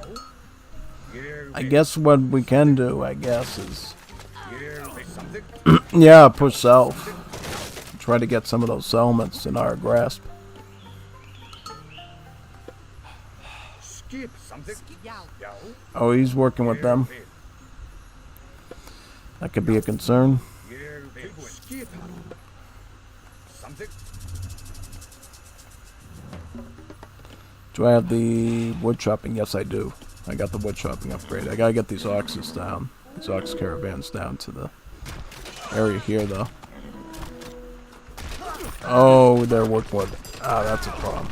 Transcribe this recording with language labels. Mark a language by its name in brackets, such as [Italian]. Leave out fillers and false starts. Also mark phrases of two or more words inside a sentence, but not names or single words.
[English] I guess what we can do, is yeah, push south. Try to get some of those settlements in our grasp. Skip something. Já. Oh, he's working with them. That could be a concern. [Icelandic] Ég vil. Skipan. [English] Something. Do I have the wood chopping? Yes, I do. I got the wood chopping upgrade. I gotta get these oxes down. These ox caravans down to the area here, though. Oh, they're working with... Ah, that's a problem.